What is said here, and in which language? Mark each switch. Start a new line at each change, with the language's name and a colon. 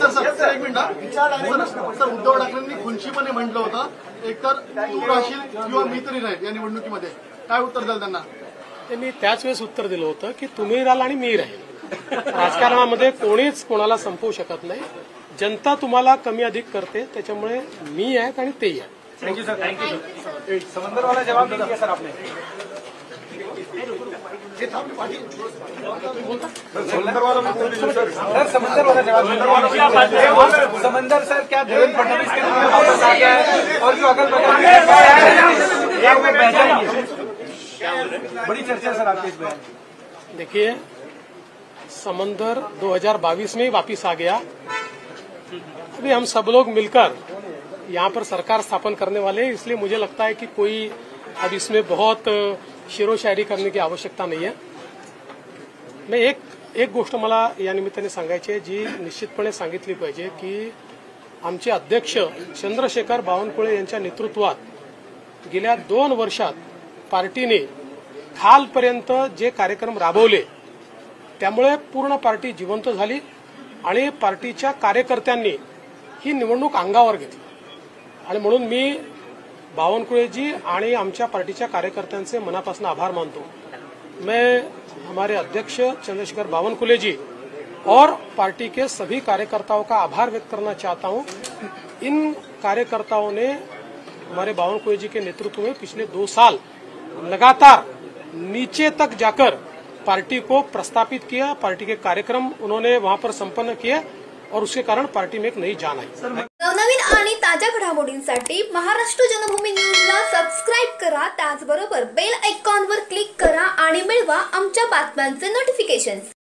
Marathi: Sir एक minute, sir Uddhav ठाकरेंनी खुनशीपणे म्हटलं होतं, एकतर तू राहशील किंवा मी तरी राहील या निवडणुकीमध्ये, काय उत्तर द्याल त्यांना? ते मी त्याच वेळेस उत्तर दिलं होतं की तुम्ही राहाल आणि मी राहील। राजकारणामध्ये कोणीच कोणाला संपवू शकत नाही। जनता तुम्हाला कमी अधिक करते, त्याच्यामुळे मी आहे आणि तेही आहे।
English: Thank you sir, thank you sir.
Hindi: समंदर वाला जवाब दे दिया सर आपने। समंदर वाला सर, समंदर वाला जवाब। समंदर सर, क्या देवेंद्र फडणवीस के नाम में वापस आ गया है और जो अगल बगल में बह जाएंगे? बड़ी चर्चा सर आपके इस बयान। देखिए, समंदर 2022 में ही वापिस आ गया। अभी हम सब लोग मिलकर यहाँ पर सरकार स्थापन करने वाले हैं, इसलिए मुझे लगता है कि कोई अब इसमें बहुत शेरो शायरी करने की आवश्यकता नहीं है। मैं एक
Marathi: गोष्ट मला या निमित्ताने सांगायची आहे जी निश्चितपणे सांगितली पाहिजे की आमचे अध्यक्ष चंद्रशेखर बावनकुळे यांच्या नेतृत्वात गेल्या 2 वर्षात पार्टीने खालपर्यंत जे कार्यक्रम राबवले त्यामुळे पूर्ण पार्टी जिवंत झाली आणि पार्टीच्या कार्यकर्त्यांनी ही निवडणूक अंगावर घेतली आणि म्हणून मी बावनकुळेजी आणि आमच्या पार्टीच्या कार्यकर्त्यांचे मनापासून आभार मानतो।
Hindi: मैं हमारे अध्यक्ष चंद्रशेखर बावनकुळे जी और पार्टी के सभी कार्यकर्ताओं का आभार व्यक्त करना चाहता हूं। इन कार्यकर्ताओं ने हमारे बावनकुळे जी के नेतृत्व में पिछले 2 साल लगातार नीचे तक जाकर पार्टी को प्रस्तापित किया, पार्टी के कार्यक्रम उन्होंने वहां पर संपन्न किए और उसके कारण पार्टी में एक नई जान आई।
Marathi: नवनवीन आणि ताज्या घडामोडींसाठी महाराष्ट्र जनभूमी न्यूजला सबस्क्राईब करा, त्याचबरोबर बेल आयकॉनवर क्लिक करा आणि मिळवा आमच्या बातम्यांचे नोटिफिकेशन्स।